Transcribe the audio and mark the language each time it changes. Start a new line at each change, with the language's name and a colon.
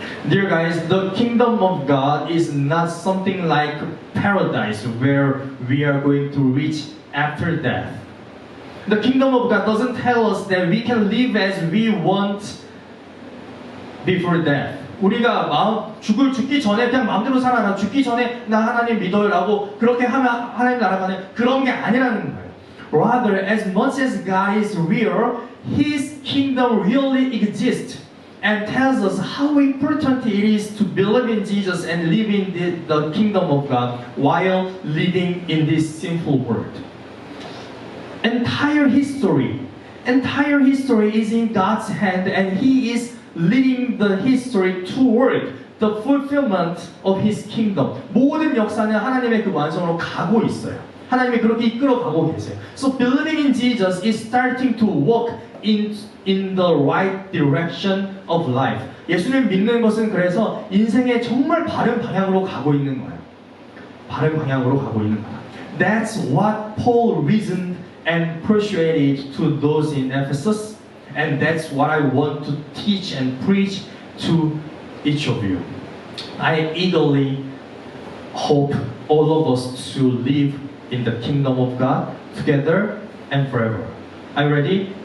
English: Dear guys, the kingdom of God is not something like paradise where we are going to reach after death. The kingdom of God doesn't tell us that we can live as we want before death.
Korean: 우리가 죽기 전에 그냥 마음대로 살아라. 죽기 전에 나 하나님 믿어요라고 그렇게 하면 하나님 나라가는 그런 게 아니라는 거예요.
English: Rather, as much as God is real, His kingdom really exists. And tells us how important it is to believe in Jesus and live in the kingdom of God while living in this sinful world. Entire history is in God's hand, and He is leading the history toward the fulfillment of His kingdom.
Korean: 모든 역사는 하나님의 그 완성으로 가고 있어요. 하나님이 그렇게 이끌어가고 계세요.
English: So believing in Jesus is starting to walk in the right direction of life.
Korean: 예수를 믿는 것은 그래서 인생의 정말 바른 방향으로 가고 있는 거예요. 바른 방향으로 가고 있는 거예요.
English: That's what Paul reasoned and persuaded to those in Ephesus, and that's what I want to teach and preach to each of you. I eagerly hope all of us to live in the kingdom of God together and forever. Are you ready?